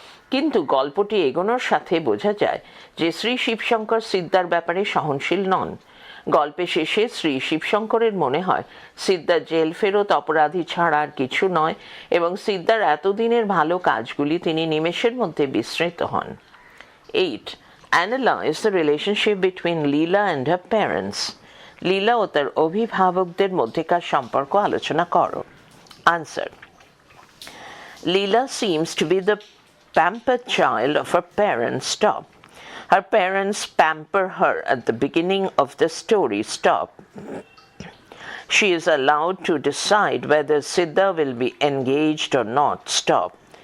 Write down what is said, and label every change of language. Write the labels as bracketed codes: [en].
[bn] কিন্তু গল্পটি এগোনোর সাথে বোঝা যায় যে শ্রী শিবশঙ্কর সিদ্ধার ব্যাপারে সহনশীল নন। গল্পের শেষে শ্রী শিবশঙ্করের মনে হয় সিদ্ধার জেল ফেরত অপরাধী ছাড়া আর কিছু নয় এবং সিদ্ধার এতদিনের ভালো কাজগুলি তিনি নিমেষের মধ্যে বিস্মৃত হন। 8. [en] Analyze the relationship between Leela and her parents. [bn] লীলা ও তার অভিভাবকদের মধ্যেকার সম্পর্ক আলোচনা করো। [en] Answer. Leela seems to be the pampered child of her parents. Stop. Her parents pamper her at the beginning of the story. Stop. She is allowed to decide whether Siddha will be engaged or not. Stop.